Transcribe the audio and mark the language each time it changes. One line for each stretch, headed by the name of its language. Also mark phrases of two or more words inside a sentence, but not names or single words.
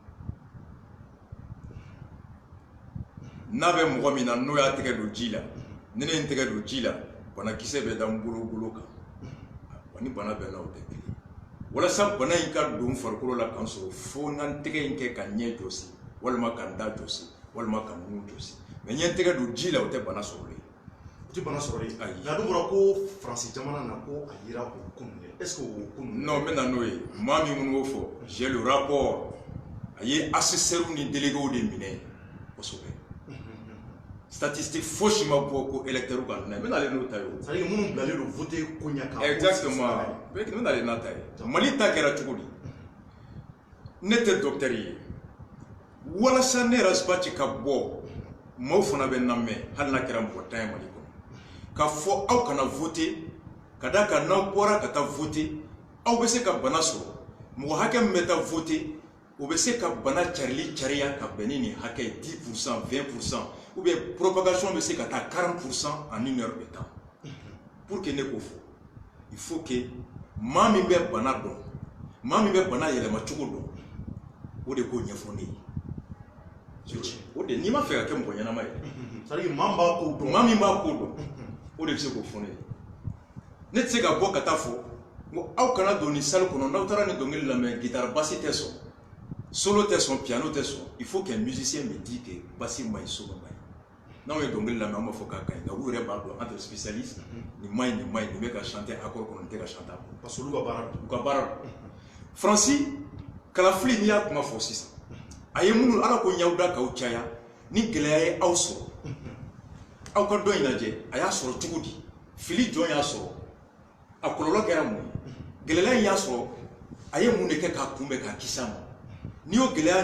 Bambara: n'a bɛ mɔgɔ min na n'o y'a tɛgɛ don ji la ni ne ye n tɛgɛ don ji la banakisɛ bɛ da n bolo kan wa ni bana bɛ n na o tɛ kelen walasa bana in ka don farikolo la k'an sɔrɔ fo n ka n tɛgɛ in kɛ ka ɲɛ jɔsi walima ka n da jɔsi walima ka n nun jɔsi mais n ye n tɛgɛ don ji la o tɛ bana sɔrɔlen o tɛ bana sɔrɔlen ayi nka dun bɔra ko Faransi jamana na ko a yera o kunun dɛ
French: est-ce que
Bambara: o kunun non n bɛ na n'o ye maa min minnu b'o fɔ
French: j'ai le rapport
Bambara: a ye assesseurs ni délégués de minɛ kosɛbɛ statistique fosi ma bɔ ko électeur ka na n bɛ n'ale n'o ta ye o
French: c'est-à-dire
Bambara: minnu bilalen don voter ko ɲɛ kan exactement n bɛ n'ale n'a ta ye Mali ta kɛra cogo di ne tɛ docteur ye walasa ne yɛrɛ Sibati ka bɔ maaw fana bɛ n lamɛn hali n'a kɛra mɔgɔ 10 ye Mali kɔnɔ k'a fɔ aw kana voter ka d'a kan n'aw bɔra ka taa voter aw bɛ se ka bana sɔrɔ mɔgɔ hakɛ min bɛ taa voter o bɛ se ka bana carili cariya ka bɛn ni nin hakɛ 10%, 20%
French: ou bien propagation
Bambara: bɛ se ka taa 40%
French: en une heure de temps. Pour que
Bambara: ne ko fɔ
French: il faut que
Bambara: maa min bɛ bana dɔn maa min bɛ bana yɛlɛma cogo dɔn o de k'o ɲɛfɔ ne ye. O de n'i ma fɛ ka kɛ mɔgɔ ɲɛnama ye
French: c'est-à-dire
Bambara: maa b'a ko dɔn maa min b'a ko dɔn o de bɛ se k'o fɔ ne ye. Ne tɛ se ka bɔ ka taa fɔ ko aw kana don nin salle kɔnɔ n'aw taara nin dɔnkili lamɛn
French: guitare basse
Bambara: tɛ sɔn solo tɛ sɔn piano tɛ sɔn
French: il faut qu'un musicien me dise que
Bambara: basse ma ɲi solo ma ɲi. N'aw ye dɔnkili lamɛn an b'a fɔ k'a ka ɲi nka u yɛrɛ b'a dɔn
French: entre spécialiste
Bambara: nin ma ɲi nin ma ɲi nin bɛ ka
French: chanter accord
Bambara: kɔnɔ nin tɛ ka chanter
French: parce que
Bambara: olu ka baara don. U ka baara don. Faransi kalafili n'i y'a kuma fɔ sisan a ye minnu ala ko ɲaw da k'aw caya ni gɛlɛya ye aw sɔrɔ aw ka dɔn in lajɛ a y'a sɔrɔ cogo di fili jɔn y'a sɔrɔ a kɔlɔlɔ kɛra mun ye gɛlɛya in y'a sɔrɔ a ye mun de kɛ k'a kunbɛn k'a kisi a ma n'i y'o gɛlɛya